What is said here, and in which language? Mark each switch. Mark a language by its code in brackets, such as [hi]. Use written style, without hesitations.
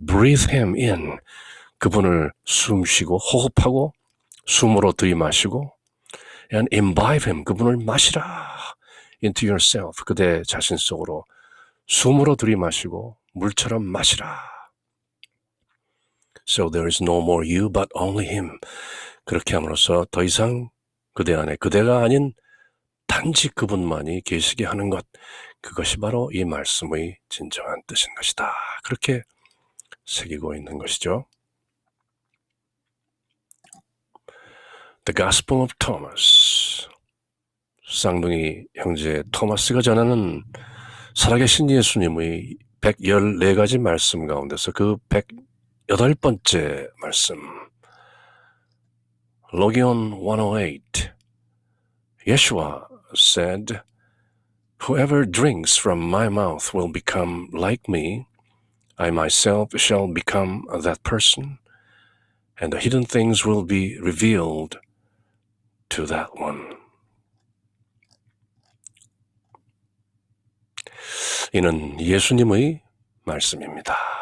[en] Breathe him in, [ko] 그분을 숨쉬고 호흡하고 숨으로 들이마시고 [en] and imbibe him, [ko] 그분을 마시라 [en] into yourself, [ko] 그대 자신 속으로 숨으로 들이마시고 물처럼 마시라. [en] So there is no more you but only him. [ko] 그렇게 함으로써 더 이상 그대 안에 그대가 아닌 단지 그분만이 계시게 하는 것, 그것이 바로 이 말씀의 진정한 뜻인 것이다. 그렇게 새기고 있는 것이죠. [en] The Gospel of Thomas. [ko] 쌍둥이 형제 토마스가 전하는 살아계신 예수님의 114가지 말씀 가운데서 그 108번째 말씀, Logion 108. [en] Yeshua said, Whoever drinks from my mouth will become like me. I myself shall become that person, and the hidden things will be revealed to that one. [ko] 이는 예수님의 말씀입니다.